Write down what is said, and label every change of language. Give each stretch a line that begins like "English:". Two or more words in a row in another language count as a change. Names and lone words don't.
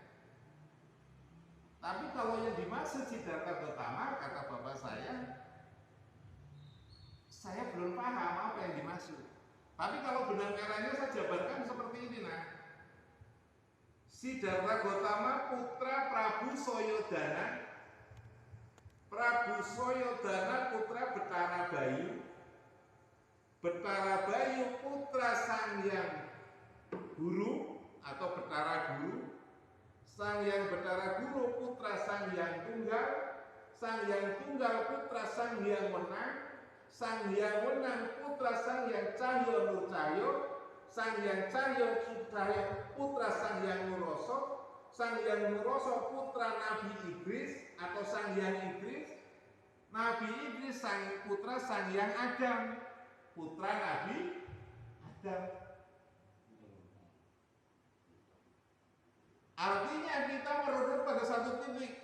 Indonesian: Tapi kalau yang dimaksud Siddhartha Gautama, kata bapak saya belum paham apa yang dimaksud. Tapi kalau benang merahnya saya jabarkan seperti ini, nah. Siddhartha Gautama putra Prabu Soyodana. Prabu Soyodana putra Betara Bayu. Betara Bayu putra Sangyang Guru atau Betara Guru. Sangyang Betara Guru putra Sangyang Tunggal. Sangyang Tunggal putra Sangyang Wenang. Sangyang Wenang putra Sangyang Cahyo Nur Cahyo. Sangyang Cahyo putra Sangyang Nuroso. Sangyang Nuroso putra Nabi Idris atau Sangyang Idris. Nabi Idris putra Sangyang Adam, putra Nabi Adam. Artinya kita merunut pada satu titik.